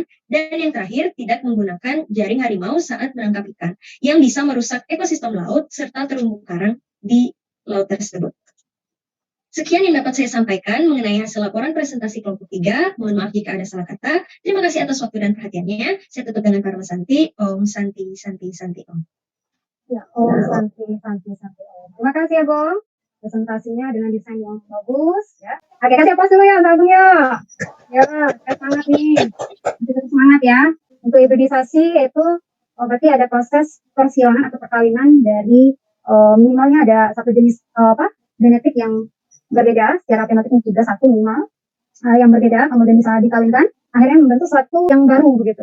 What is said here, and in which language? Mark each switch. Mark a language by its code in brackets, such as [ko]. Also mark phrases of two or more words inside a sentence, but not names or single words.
[id] Dan yang terakhir, tidak menggunakan jaring harimau saat menangkap ikan, yang bisa merusak ekosistem laut serta terumbu karang di laut tersebut. Sekian yang dapat saya sampaikan mengenai hasil laporan presentasi kelompok 3. Mohon maaf jika ada salah kata. Terima kasih atas waktu dan perhatiannya. Saya tutup dengan Karma Santi. [sa] Om Santi, Santi, Santi, Om. Ya, Santi, Santi, Santi. [id] Terima kasih ya, Bong. Presentasinya dengan desain yang bagus ya. Oke, kasih aplaus dulu ya Mbak Agung ya. Ya, saya semangat nih. Kita semangat ya. Untuk hibridisasi itu berarti ada proses persionan atau perkawinan dari minimalnya ada satu jenis genetik yang berbeda secara fenotipnya juga satu minimal yang berbeda, kemudian bisa dikawinkan, akhirnya membentuk suatu yang baru begitu.